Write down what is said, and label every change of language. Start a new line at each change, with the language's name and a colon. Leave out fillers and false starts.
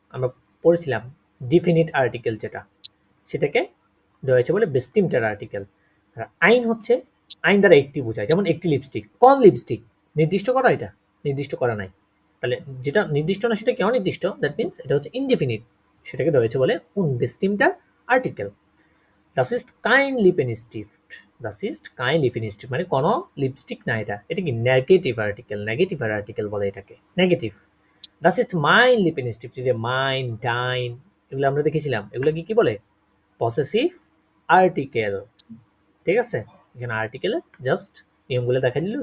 Bangla: আমরা পড়েছিলাম definite article যেটা, সেটাকে দেওয়া হয়েছে বলে বেস্টিমটার আর্টিকেল। আর আইন হচ্ছে, আইন দ্বারা একটি বোঝায়, যেমন একটি লিপস্টিক। কোন লিপস্টিক? নির্দিষ্ট করা, এটা নির্দিষ্ট করা নাই। তাহলে যেটা নির্দিষ্ট না সেটা কি অনির্দিষ্ট? দ্যাট মিনস এটা হচ্ছে ইনডিফিনিট, সেটাকে দেওয়া হয়েছে বলে বেস্টিমটার article.
German: Das ist kein Lippenstift. Das ist kein Lippenstift
Bangla: মানে কোনো লিপস্টিক না এটা। এটা কি নেগেটিভ আর্টিকেল, নেগেটিভ আর্টিকেল বলে এটাকে, negative.
German: Das ist mein Lippenstift,
Bangla: যে মাইন, ডাইন এগুলো আমরা দেখেছিলাম। এগুলো কি বলে? Possessive article. ঠিক আছে? এখানে আর্টিকেলে জাস্ট নিয়মগুলো দেখা দিল।